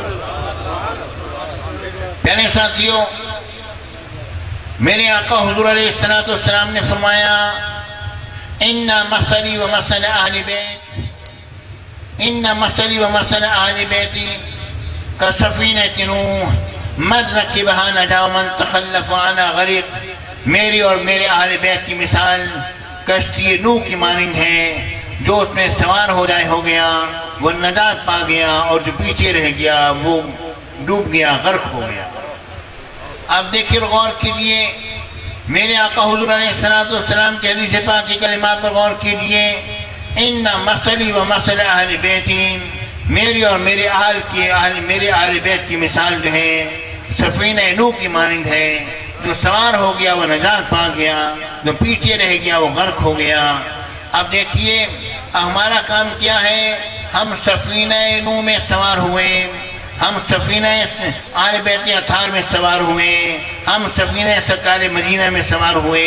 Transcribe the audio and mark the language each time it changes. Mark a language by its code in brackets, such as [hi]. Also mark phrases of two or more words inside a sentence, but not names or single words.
[ur] پیارے ساتھیوں، میرے آقا حضور علیہ السلام نے فرمایا [ar] ان مثلی و مثل اہل بیتی کسفینۃ نوح من رکبہا نجا ومن تخلف عنہا غرق۔ [ur] میری اور میرے اہل بیت کی مثال کشتی نوح کی مانند ہے، جو اس میں سوار ہو گیا وہ نجات پا گیا اور جو پیچھے رہ گیا وہ ڈوب گیا، غرق ہو گیا۔ آپ دیکھیے غور کیجئے، میرے آقا حضور علیہ السلام کے حدیث پاک کی کلمات پر غور کیجئے، [ar] ان مثلی و مثل اہل بیتی، [ur] میری اور میرے اہل بیت کی مثال جو ہے سفینہ نوح کی مانند ہے، جو سوار ہو گیا وہ نجات پا گیا، جو پیچھے رہ گیا وہ غرق ہو گیا۔ اب دیکھیے ہمارا کام کیا ہے، ہم سفینہ نوح میں سوار ہوئے، ہم سفینہ اہل بیت اطہار میں سوار ہوئے، ہم سفینہ سرکار مدینہ میں سوار ہوئے۔